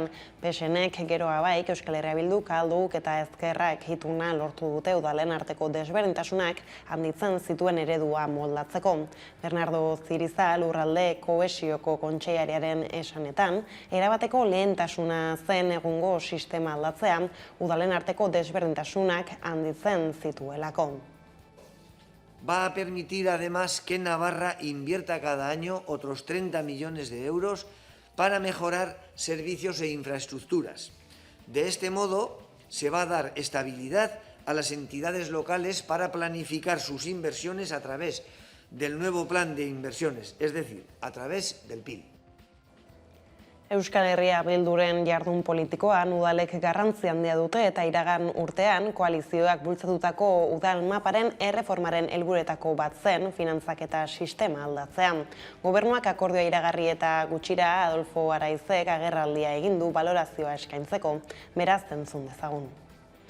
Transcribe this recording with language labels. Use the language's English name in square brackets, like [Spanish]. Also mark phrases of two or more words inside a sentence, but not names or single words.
[Basque] PSNek geroa baik Euskal Herria Bilduk, Alduk eta Ezkerrak ituna lortu dute udalen arteko desberdintasunak handitzen zituen eredua moldatzeko. Bernardo Ziriza Lurralde Kohesioko Kontseiariaren esanetan, erabateko lehentasuna zen egungo sistema aldatzea, udalen arteko desberdintasunak handitzen zituelako. [Spanish] Va a permitir además que Navarra invierta cada año otros 30 millones de euros para mejorar servicios e infraestructuras. De este modo, se va a dar estabilidad a las entidades locales para planificar sus inversiones a través del nuevo plan de inversiones, es decir, a través del PIL. [Basque] Euskal Herria Bilduren jardun politikoan udalek garrantzi handia dute eta iragan urtean koalizioak bultzatutako udal maparen erreformaren helburuetako bat zen finantzak eta sistema aldatzean. Gobernuak akordioa iragarri eta gutxira Adolfo Araizek agerraldia egin du balorazioa eskaintzeko, beraz entzun dezagun.